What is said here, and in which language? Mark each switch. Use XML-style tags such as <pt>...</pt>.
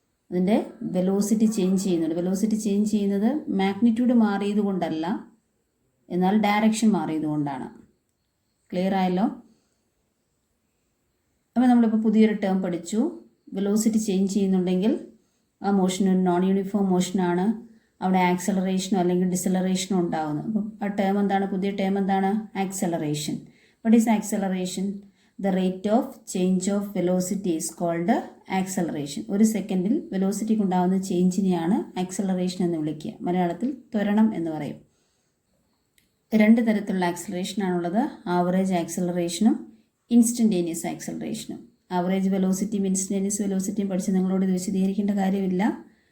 <ml>അതിൻ്റെ velocity change ചെയ്യുന്നുണ്ട്. Velocity change ചെയ്യുന്നത് മാഗ്നിറ്റ്യൂഡ് മാറിയത് കൊണ്ടല്ല, എന്നാൽ ഡയറക്ഷൻ മാറിയത് കൊണ്ടാണ്. ക്ലിയർ ആയല്ലോ? അപ്പോൾ നമ്മളിപ്പോൾ പുതിയൊരു ടേം പഠിച്ചു. വെലോസിറ്റി ചേഞ്ച് ചെയ്യുന്നുണ്ടെങ്കിൽ ആ മോഷൻ ഒരു നോൺ യൂണിഫോം മോഷനാണ്. അവിടെ ആക്സലറേഷനോ അല്ലെങ്കിൽ ഡിസലറേഷനോ ഉണ്ടാകുന്നു. അപ്പം ആ ടേം എന്താണ്? പുതിയ ടേം എന്താണ്? Acceleration.</ml> <en>What is acceleration? The rate of change of velocity is called acceleration.</en> <ml>ഒരു സെക്കൻഡിൽ വെലോസിറ്റിക്ക് ഉണ്ടാകുന്ന ചേഞ്ചിനെയാണ് ആക്സലറേഷൻ എന്ന് വിളിക്കുക. മലയാളത്തിൽ ത്വരണം എന്ന് പറയും. രണ്ട് തരത്തിലുള്ള ആക്സലറേഷനാണുള്ളത്. Average ആക്സലറേഷനും instantaneous ആക്സലറേഷനും. ആവറേജ് വെലോസിറ്റിയും ഇൻസ്റ്റൻറ്റേനിയസ് വെലോസിറ്റിയും പഠിച്ച് നിങ്ങളോട് ഇത് വിശദീകരിക്കേണ്ട കാര്യമില്ല.</ml>